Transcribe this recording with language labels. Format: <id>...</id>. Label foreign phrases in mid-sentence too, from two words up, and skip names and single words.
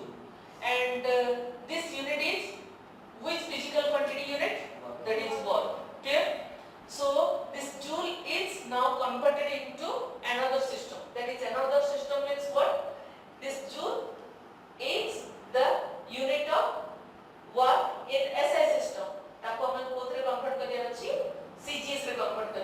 <en>And this unit is which physical quantity unit? That is work. Clear? So this joule is now converted into another system. That is another system means what? This joule is the unit of work in SI system.</en> <or>ତାକୁ ଆମେ କେଉଁଥିରେ କନଭର୍ଟ କରିଅଛୁ CGS ରେ</or>